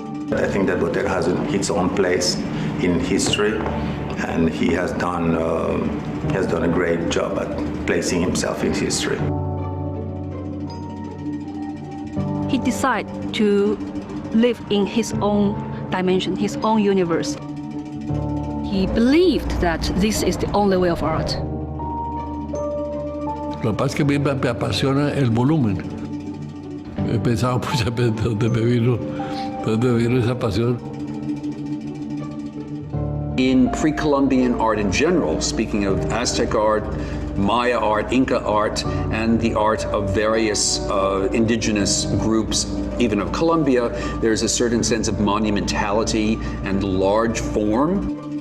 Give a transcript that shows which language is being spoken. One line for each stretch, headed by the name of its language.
English: I think that Botero has its own place in history, and he has done a great job at placing himself in history. He decided to live in his own dimension, his own universe. He believed that this is the only way of art.
Spanish: Lo que pasa es que a mí me apasiona el volumen. He pensado muchas veces de dónde me vino esa pasión.
English: In pre-Columbian art in general, speaking of Aztec art, Maya art, Inca art, and the art of various indigenous groups, even of Colombia, there's a certain sense of monumentality and large form.